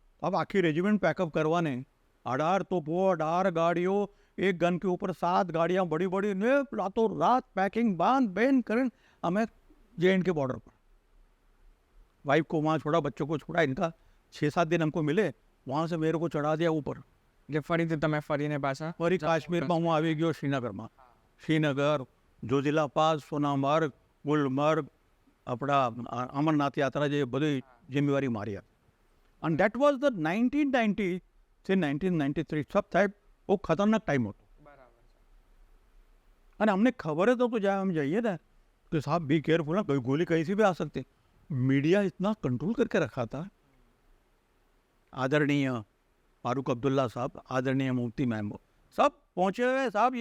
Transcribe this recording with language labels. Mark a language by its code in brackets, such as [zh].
[hi] अब आखिर regiment pack up करवाने 18 तोपों, 18 गाड़ियों, एक गन के ऊपर 7 गाड़ियाँ बड़ी बड़ी ने, रातों रात पैकिंग बांध बैन करें. हमें JNK के बॉर्डर पर, वाइफ को वहाँ छोड़ा, बच्चों को छोड़ा. इनका 6-7 दिन हमको मिले, वहाँ से मेरे को चढ़ा दिया ऊपर. [gu] એટલે ફરીથી તમે ફરીને પાછા ફરી કાશ્મીરમાં હું આવી ગયો, શ્રીનગરમાં. શ્રીનગર જોજીલા પાસ, સોનામાર્ગ, ગુલમર્ગ, આપણા અમરનાથ યાત્રા જે બધી જિમ્મેવારી મારી હતી. [en] અને that was the [hi] 1990 से 1993 सब साहब वो खतरनाक टाइम होता. [gu] અને અમને ખબર જ તો [hi] जब हम जाइए ना तो साहब [en] be careful [hi] ना, कोई गोली कहीं से भी आ सकती. मीडिया इतना कंट्रोल करके रखा था. आदरणीय फारूक अब्दुल्ला साहब, आदरणीय मुफ्ती महमूद सब पहुंचे हुए साहब.